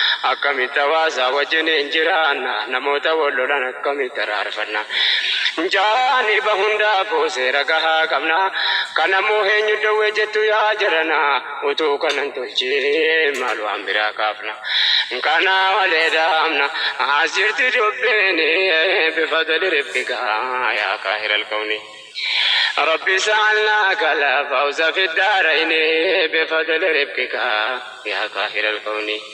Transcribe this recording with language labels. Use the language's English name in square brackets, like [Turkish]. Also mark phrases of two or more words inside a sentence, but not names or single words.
[Oromo] Akkamitti hawaasa wajjin hin jiraanna? Namoota wal lolan akkamitti araarfanna? Jaani ba hundaafuu seera gahaa qabna. Kanammoo eenyu dhoowwe jettu yaa jarana? Utuu kanan tolchee maal waan biraa kaafna? Kana malee daamna. As jirti dubbiin, [Arabic] بفضل ربك يا قاهر الكون. رب اجعلنا كلا فوز في الدارين، بفضل ربك يا قاهر الكون.